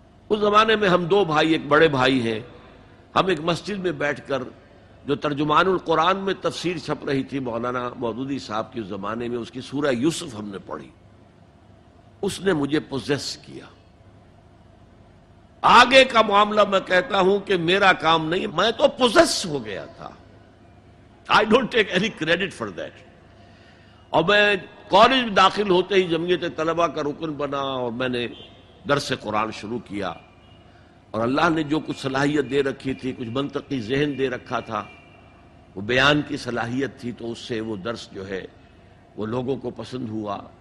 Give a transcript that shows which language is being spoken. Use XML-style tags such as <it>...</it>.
<ur>اس زمانے میں ہم 2 بھائی، ایک بڑے بھائی ہیں، ہم ایک مسجد میں بیٹھ کر جو ترجمان القرآن میں تفسیر چھپ رہی تھی مولانا مودودی صاحب کے زمانے میں، اس کی سورہ یوسف ہم نے پڑھی. اس نے مجھے پوزیس کیا. آگے کا معاملہ میں کہتا ہوں کہ میرا کام نہیں، میں تو پوزیس ہو گیا تھا.</ur> <en>I don't take any credit for that.</en> <ur>اور میں کالج میں داخل ہوتے ہی جمعیت طلبہ کا رکن بنا اور میں نے درس قرآن شروع کیا. اور اللہ نے جو کچھ صلاحیت دے رکھی تھی، کچھ منطقی ذہن دے رکھا تھا، وہ بیان کی صلاحیت تھی، تو اس سے وہ درس جو ہے وہ لوگوں کو پسند ہوا.</ur>